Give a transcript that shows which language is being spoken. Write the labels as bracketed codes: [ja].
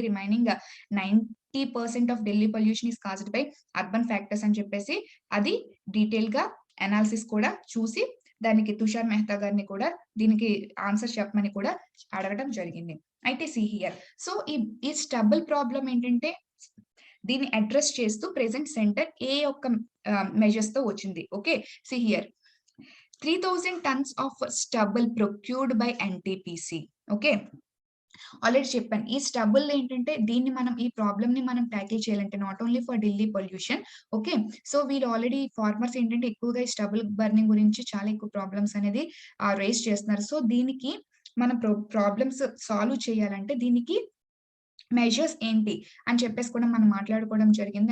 [en] remaining 90% of Delhi pollution is caused by urban factors [te] అని చెప్పేసి అది డీటెయిల్‌గా అనాలిసిస్ కూడా చూసి దానికి తుషార్ మెహతా గారిని కూడా దీనికి ఆన్సర్ చెప్పమని కూడా అడగడం జరిగింది. అయితే సీ హియర్. సో, ఈ స్టబుల్ ప్రాబ్లమ్ ఏంటంటే, దీన్ని అడ్రెస్ చేస్తూ ప్రెజెంట్ సెంటర్ ఏ యొక్క మెజర్స్‌తో వచ్చింది. Okay. See here. [en] 3,000 tons of stubble procured by NTPC. [te] Okay. Already చెప్పాను. ఈ స్టబుల్ ఏంటంటే దీన్ని మనం ఈ ప్రాబ్లమ్‌ని మనం టాకిల్ చేయాలంటే [en] Not only for Delhi pollution. [te] Okay. So, వీళ్ళు ఆల్రెడీ ఫార్మర్స్ ఏంటంటే ఎక్కువగా ఈ స్టబుల్ బర్నింగ్ గురించి చాలా ఎక్కువ ప్రాబ్లమ్స్ అనేది రైజ్ చేస్తున్నారు. సో, దీనికి మనం ప్రాబ్లమ్స్ సాల్వ్ చేయాలంటే దీనికి మెజర్స్ ఏంటి అని చెప్పేసి కూడా మనం మాట్లాడుకోవడం జరిగింది.